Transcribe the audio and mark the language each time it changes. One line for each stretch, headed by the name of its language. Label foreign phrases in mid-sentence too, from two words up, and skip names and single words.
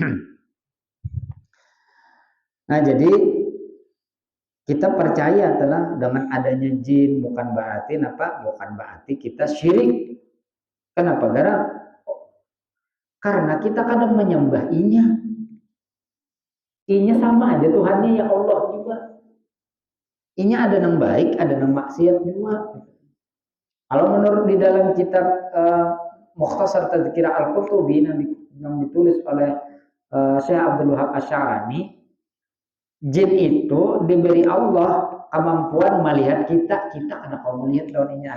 Indonesian: Nah jadi kita percaya telah dengan adanya jin bukan berarti kita syirik. Kenapa?
Banjar: Karena kita kadang menyembah inya. Inya sama aja Tuhannya ya Allah juga. Inya ada yang baik, ada yang maksiat juga.
Indonesian: Kalau menurut di dalam kitab Mukhtasar Tadzkirah Al-Qurtubi yang ditulis oleh Syekh Abdul Wahab Asy'arani, jin itu diberi Allah kemampuan melihat kita ada kau melihat lawannya.